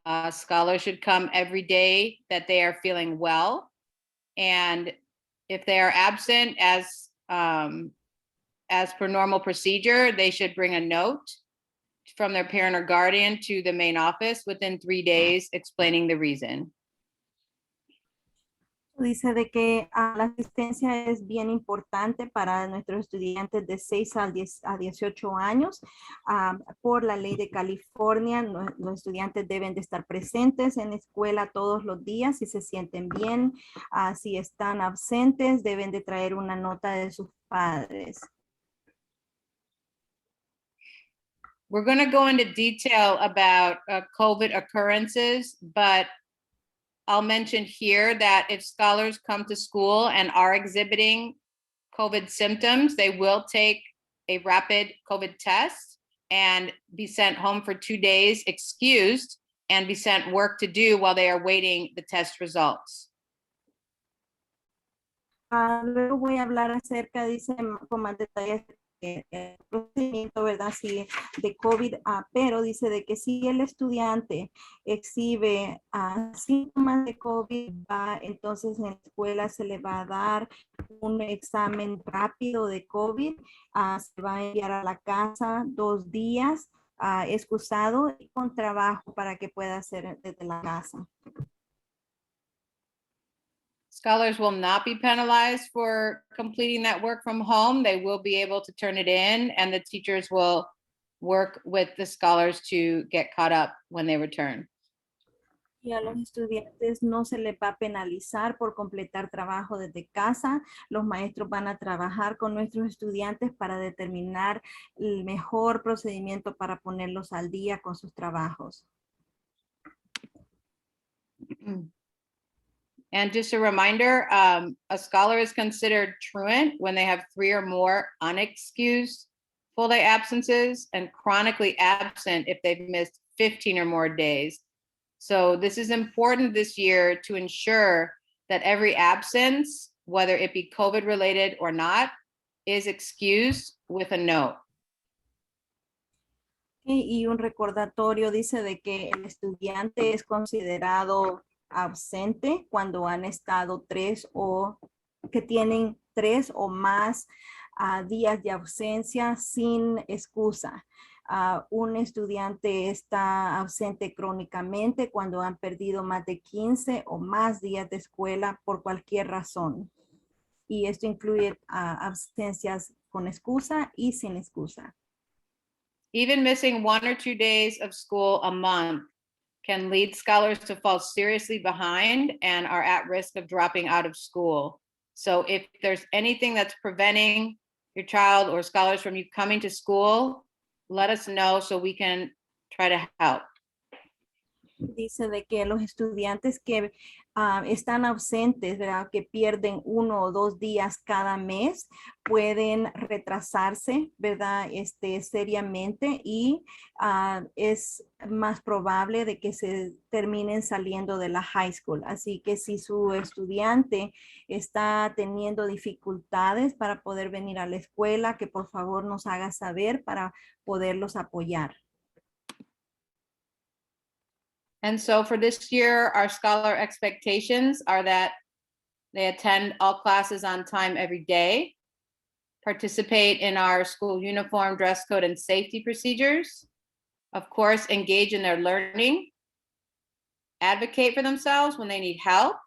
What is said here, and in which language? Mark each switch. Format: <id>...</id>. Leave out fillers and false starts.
<en>Scholars should come every day that they are feeling well. And if they are absent as per normal procedure, they should bring a note from their parent or guardian to the main office within 3 days explaining the reason.</en> <es>Dice de que la asistencia es bien importante para nuestros estudiantes de 6 a 18 años. Por la ley de California, los estudiantes deben de estar presentes en la escuela todos los días si se sienten bien. Si están ausentes, deben de traer una nota de sus padres.</es> <en>We're going to go into detail about COVID occurrences, but I'll mention here that if scholars come to school and are exhibiting COVID symptoms, they will take a rapid COVID test and be sent home for 2 days excused and be sent work to do while they are waiting the test results.</en> <es>Luego voy a hablar acerca, dice, con más detalles el procedimiento, ¿verdad? Sí, de COVID, pero dice de que si el estudiante exhibe síntomas de COVID, entonces en la escuela se le va a dar un examen rápido de COVID, se va a enviar a la casa 2 días excusado y con trabajo para que pueda hacer desde la casa.</es> <en>Scholars will not be penalized for completing that work from home. They will be able to turn it in, and the teachers will work with the scholars to get caught up when they return.</en> <es>Y a los estudiantes no se les va a penalizar por completar trabajo desde casa. Los maestros van a trabajar con nuestros estudiantes para determinar el mejor procedimiento para ponerlos al día con sus trabajos.</es> <en>And just a reminder, a scholar is considered truant when they have 3 or more unexcused full day absences and chronically absent if they've missed 15 or more days. So this is important this year to ensure that every absence, whether it be COVID related or not, is excused with a note.</en> <es>Y un recordatorio dice de que el estudiante es considerado ausente cuando han estado 3 o que tienen 3 o más días de ausencia sin excusa. Un estudiante está ausente crónicamente cuando han perdido más de 15 o más días de escuela por cualquier razón. Y esto incluye ausencias con excusa y sin excusa.</es> <en>Even missing 1 or 2 days of school a month can lead scholars to fall seriously behind and are at risk of dropping out of school. So if there's anything that's preventing your child or scholars from you coming to school, let us know so we can try to help.</en> <es>Dice de que los estudiantes que están ausentes, ¿verdad? Que pierden 1 o 2 días cada mes, pueden retrasarse, ¿verdad? Seriamente y es más probable de que se terminen saliendo de la</es> <en>high school.</en> <es>Así que si su estudiante está teniendo dificultades para poder venir a la escuela, que por favor nos haga saber para poderlos apoyar.</es> <en>And so for this year, our scholar expectations are that they attend all classes on time every day, participate in our school uniform, dress code, and safety procedures, of course, engage in their learning, advocate for themselves when they need help.</en>